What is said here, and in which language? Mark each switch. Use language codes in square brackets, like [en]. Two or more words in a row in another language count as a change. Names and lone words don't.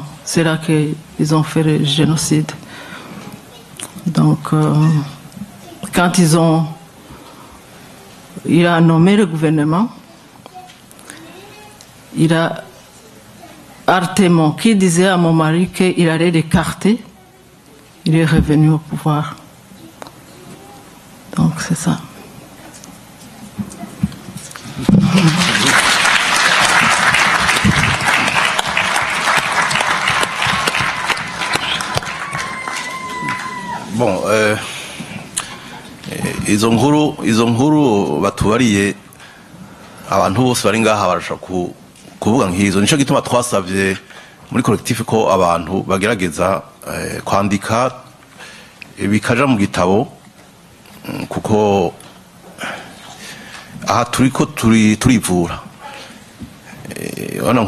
[fr] C'est là qu'ils ont fait le génocide. Donc, quand il a nommé le gouvernement, il a Artemon qui disait à mon mari qu'il allait l'écarter, il est revenu au pouvoir. Donc c'est ça. Bon, [rn] izo nkuru batubariye abantu bose bari ngaha barasha kuvuga nk'izo, nico gituma twasavye muri collectif ko abantu bagerageza kwandika bikaja mu gitabo, kuko aha turiko turivura.